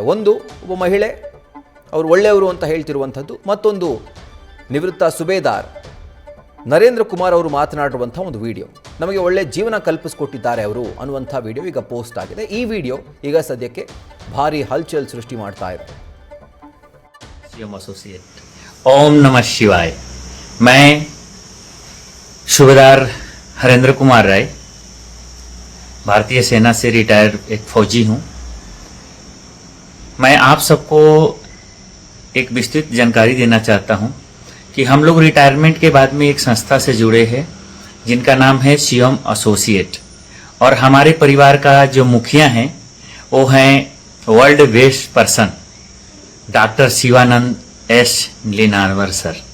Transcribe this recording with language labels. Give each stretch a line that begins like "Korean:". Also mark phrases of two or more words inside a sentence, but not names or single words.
Kannada: ಒಂದು ಒಬ್ಬ ಮಹಿಳೆ ಅವರು ಒಳ್ಳೆಯವರು ಅಂತ ಹೇಳ್ತಿರುವಂಥದ್ದು, ಮತ್ತೊಂದು ನಿವೃತ್ತ ಸುಬೇದಾರ್ ನರೇಂದ್ರ ಕುಮಾರ್ ಅವರು ಮಾತನಾಡಿರುವಂಥ ಒಂದು ವಿಡಿಯೋ. ನಮಗೆ ಒಳ್ಳೆ ಜೀವನ ಕಲ್ಪಿಸಿಕೊಟ್ಟಿದ್ದಾರೆ ಅವರು ಅನ್ನುವಂಥ ವಿಡಿಯೋ ಈಗ ಪೋಸ್ಟ್ ಆಗಿದೆ. ಈ ವಿಡಿಯೋ ಈಗ ಸದ್ಯಕ್ಕೆ ಭಾರಿ ಹಲ್ಚಲ್ ಸೃಷ್ಟಿ ಮಾಡ್ತಾ ಇದೆ.
Hindi: ओम नमः शिवाय। मैं सूबेदार हरेंद्र कुमार राय, भारतीय सेना से रिटायर्ड एक फौजी हूं। मैं आप सबको एक विस्तृत जानकारी देना चाहता हूं कि हम लोग रिटायरमेंट के बाद में एक संस्था से जुड़े हैं जिनका नाम है शिवम एसोसिएट, और हमारे परिवार का जो मुखिया हैं वो हैं
English: world best person doctor
Hindi: शिवानंद एस नीलಣ್ಣನವರ್ सर।